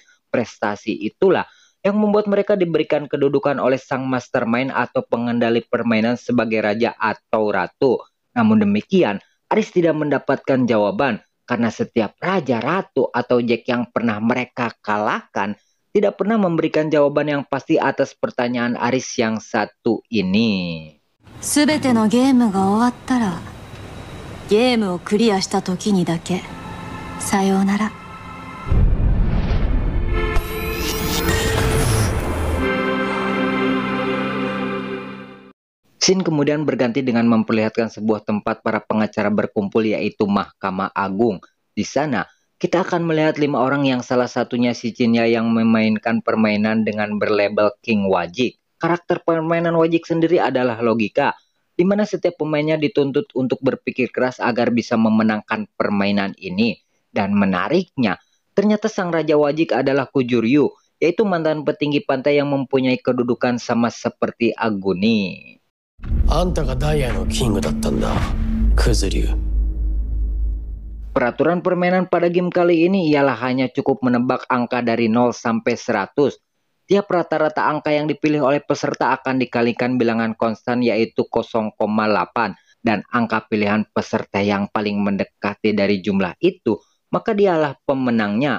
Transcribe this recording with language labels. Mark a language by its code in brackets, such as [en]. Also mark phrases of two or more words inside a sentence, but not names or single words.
[id] Prestasi itulah yang membuat mereka diberikan kedudukan oleh sang mastermind atau pengendali permainan sebagai raja atau ratu. Namun demikian, Aris tidak mendapatkan jawaban karena setiap raja, ratu, atau Jack yang pernah mereka kalahkan tidak pernah memberikan jawaban yang pasti atas pertanyaan Aris yang satu ini. [ja] すべてのゲームが終わったら、ゲームをクリアした時にだけ、さようなら。 [id] Scene kemudian berganti dengan memperlihatkan sebuah tempat para pengacara berkumpul, yaitu Mahkamah Agung. Di sana, kita akan melihat 5 orang yang salah satunya si Chinya yang memainkan permainan dengan berlabel King Wajik. Karakter permainan Wajik sendiri adalah logika, di mana setiap pemainnya dituntut untuk berpikir keras agar bisa memenangkan permainan ini. Dan menariknya, ternyata sang Raja Wajik adalah Kujuryu, yaitu mantan petinggi pantai yang mempunyai kedudukan sama seperti Aguni. [ja] あんたがダイヤのキングだったんだ、クズリュウ。 [id] Peraturan permainan pada game kali ini ialah hanya cukup menebak angka dari 0 sampai 100. Tiap rata-rata angka yang dipilih oleh peserta akan dikalikan bilangan konstan yaitu 0,8. Dan angka pilihan peserta yang paling mendekati dari jumlah itu, maka dialah pemenangnya.